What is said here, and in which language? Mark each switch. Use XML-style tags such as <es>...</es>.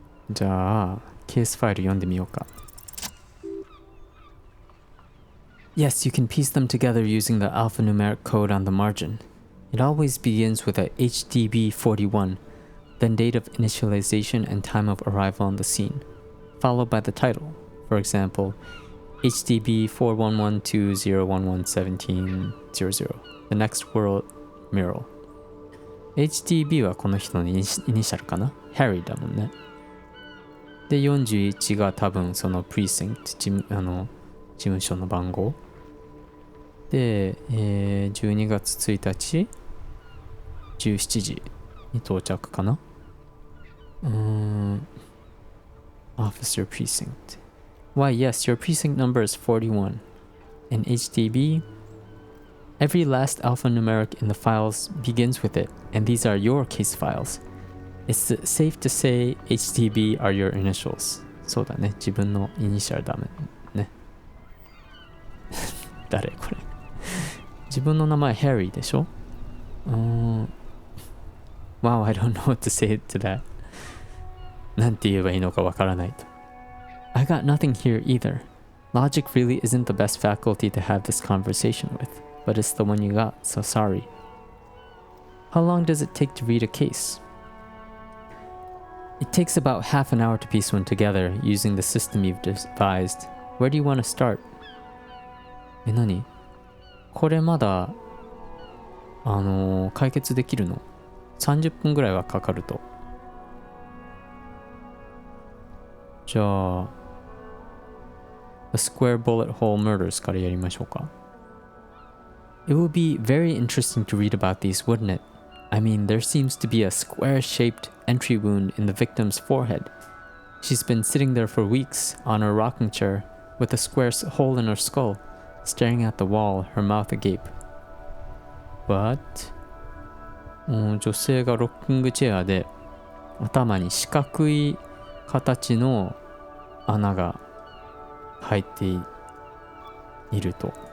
<ja>じゃあケースファイル読んでみようか。</ja> <en>Yes, you can piece them together using the alphanumeric code on the margin. It always begins with a HDB41, then date of initialization and time of arrival on the scene, followed by the title. For example, HDB 41120111700 The Next World Mural.</en> <ja>HDB はこの人のイニシャルかな？ Harry だもんね。で、41が多分その precinct 事務所の番号。で、12月1日17時に到着かな？</ja> <en>Officer Precinct Why, yes, your precinct number is 41. In HDB, every last alphanumeric in the files begins with it, and these are your case files. It's safe to say HDB are your initials.</en> <ja>そうだね。自分のイニシャルダメね。誰これ。自分の名前 Harry でしょ</ja> <en>Wow, I don't know what to say to that.</en> <ja>なんて言えばいいのかわからないと。</ja> <en>I got nothing here either. Logic really isn't the best faculty to have this conversation with, but it's the one you got, so sorry. How long does it take to read a case? It takes about half an hour to piece one together using the system you've devised. Where do you want to start?</en> <ja>何これまだ解決できるの ?30 分ぐらいはかかると。じゃあ、The Square Bullet Hole Murders からやりましょうか。</ja> <en>It would be very interesting to read about these, wouldn't it? I mean, there seems to be a square-shaped entry wound in the victim's forehead. She's been sitting there for weeks on her rocking chair with a square hole in her skull, staring at the wall, her mouth agape. What?</en> <ja>女性がロッキングチェアで頭に四角い形の穴が入っていると。</ja>